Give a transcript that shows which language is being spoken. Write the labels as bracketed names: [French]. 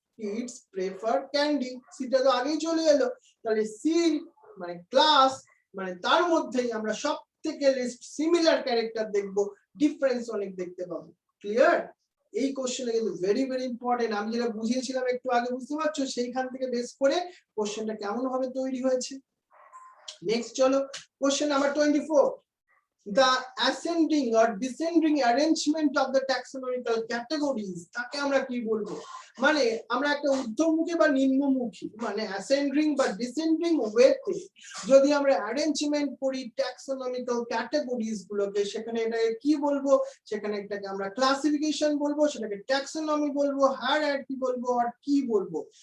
[Bangla] Kids prefer candy, সিটা তো আগেই চলে এলো, তাহলে সি মানে ক্লাস, মানে তার মধ্যেই আমরা সব থেকে লিস্ট সিমিলার ক্যারেক্টার দেখবো, ডিফারেন্স অনেক দেখতে পাবো। ক্লিয়ার? এই কোশ্চেনটা কিন্তু ভেরি ভেরি ইম্পর্টেন্ট। আমি যেটা বুঝিয়েছিলাম একটু আগে, বুঝতে পারছো সেইখান থেকে বেস করে কোশ্চেনটা কেমন ভাবে তৈরি হয়েছে। [English] next চলো question number 24, the ascending or descending arrangement of the taxonomical categories, [Bangla] তাকে আমরা কি বলবো? মানে আমরা একটা ঊর্ধ্বমুখী বা নিম্নমুখী, মানে ascending বা descending ওয়েতে যদি আমরা অ্যারেঞ্জমেন্ট করি ট্যাক্সোনমিক্যাল ক্যাটাগরিজ গুলোকে, সেখানে এটাকে কি বলবো? সেখানে এটাকে আমরা ক্লাসিফিকেশন বলবো, সেটাকে ট্যাক্সোনমি বলবো, হায়ারার্কি বলবো, আর কি বলবো?